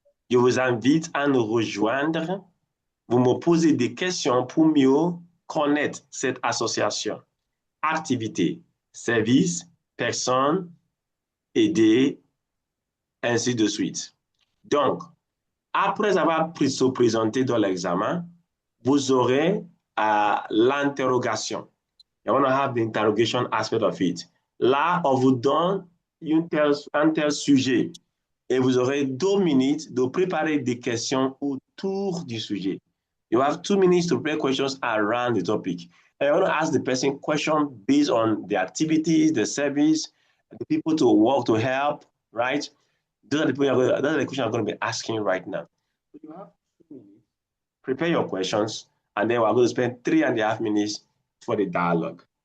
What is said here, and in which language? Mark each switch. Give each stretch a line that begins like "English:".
French: Je vous invite à nous rejoindre. Vous me posez des questions pour mieux connaître cette association. Activités, services, personnes, aider, ainsi de suite. Donc, après avoir se présenté dans l'examen, vous aurez l'interrogation.
English: You want to have the interrogation aspect of it.
French: Là, on vous donne un tel sujet et vous aurez 2 minutes de préparer des questions autour du sujet.
English: You have 2 minutes to prepare questions around the topic. And you want to ask the person questions based on the activities, the service, the people to work to help, right? Those are the questions I'm going to be asking right now. So you have 2 minutes. Prepare your questions, and then we're going to spend 3.5 minutes for the dialogue.